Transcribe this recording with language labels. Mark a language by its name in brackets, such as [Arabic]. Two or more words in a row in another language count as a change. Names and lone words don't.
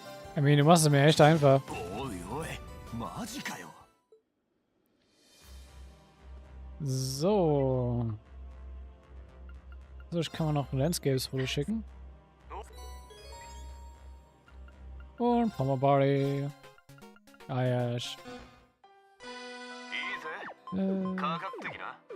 [English] I mean, [German] du machst es mir echt einfach. [Japanese] おいおいマジかよ [German] So. So, ich kann mal noch ein Landscapes-Foto schicken. Und Pommerbari. Ah ja. [Japanese] いいぜかかってきな